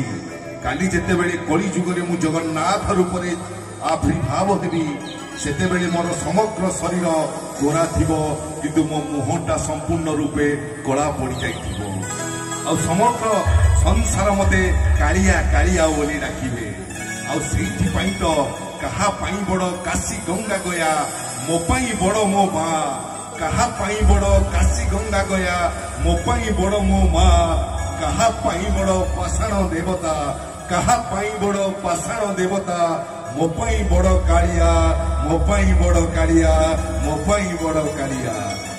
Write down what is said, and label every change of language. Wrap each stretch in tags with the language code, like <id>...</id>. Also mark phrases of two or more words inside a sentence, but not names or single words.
<or>କାଳି ଯେତେବେଳେ କଳି ଯୁଗରେ ମୁଁ ଜଗନ୍ନାଥ ରୂପ ରେ ଆବିର୍ଭାବ ହେବି ସେତେ ମୋର ସମଗ୍ର ଶରୀର ଗୋରା ଥିବ, କିନ୍ତୁ ମୋ ମୁହଁଟା ସମ୍ପୂର୍ଣ୍ଣ ରୂପେ କଳା ପଡ଼ି ଯାଇଥିବ। ଆଉ ସମଗ୍ର ସଂସାର ମତେ କାଳିଆ କାଳିଆ ବୋଲି ଡାକିବେ। ଆଉ ସେଥି ପାଇଁ ତ କାହା ପାଇଁ ବଡ଼ କାଶୀ ଗଙ୍ଗା ଗୟା, ମୋ ପାଇଁ ବଡ଼ ମୋ ମାଁ। କାହା ପାଇଁ ବଡ଼ କାଶୀ ଗଙ୍ଗା ଗୟା, ମୋ ପାଇଁ ବଡ଼ ମୋ ମାଁ। କାହା ପାଇଁ ବଡ଼ ପାଷାଣ ଦେବତା, କାହା ପାଇଁ ବଡ଼ ପାଷାଣ ଦେବତା। ମୋ ପାଇଁ ବଡ଼ କାଳିଆ, ମୋ ପାଇଁ ବଡ଼ କାଳିଆ, ମୋ ପାଇଁ ବଡ଼ କାଳିଆ।</or>